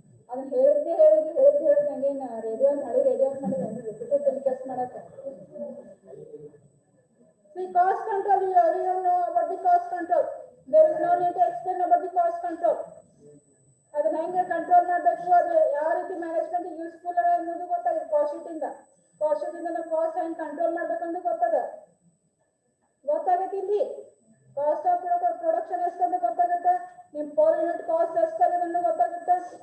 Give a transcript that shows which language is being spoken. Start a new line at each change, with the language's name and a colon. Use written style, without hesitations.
Kannada: ಅದನ್ನ ಹೇಳಿದ್ದೆ ಹಂಗೇನು ರೇಡಿಯೋ ಮಾಡಿ ರಿಪೀಟೆಡ್ ಟೆಲಿಕಾಸ್ಟ್ ಮಾಡಕ್ಕೆ.
English: See, cost control, you already know about the cost control. There is no need to explain about the cost control.
Kannada: ಅದನ್ನ ಹೆಂಗೆ control ಮಾಡಬೇಕು, ಅದು ಯಾವ ರೀತಿ ಮ್ಯಾನೇಜ್ಮೆಂಟ್ ಯೂಸ್ಫುಲ್ ಅದ ಅನ್ನೋದು ಗೊತ್ತಾಗುತ್ತೆ. ಕಾಸ್ಟ್ ಶೀಟ್ ಇಂದ ನಾವು ಕಾಸ್ಟ್ ಹೆಂಗೆ ಕಂಟ್ರೋಲ್ ಮಾಡ್ಬೇಕಂತ ಗೊತ್ತಾಗತ್ತೆ. ಇಲ್ಲಿ ಕಾಸ್ಟ್ ಆಫ್ ಪ್ರೊಡಕ್ಷನ್ ಎಷ್ಟಂತ ಗೊತ್ತಾಗುತ್ತೆ, ನಿಮ್ಮ ಪರ್ ಯೂನಿಟ್ ಕಾಸ್ಟ್ ಎಷ್ಟಾಗತ್ತೆ ಗೊತ್ತಾಗುತ್ತೆ.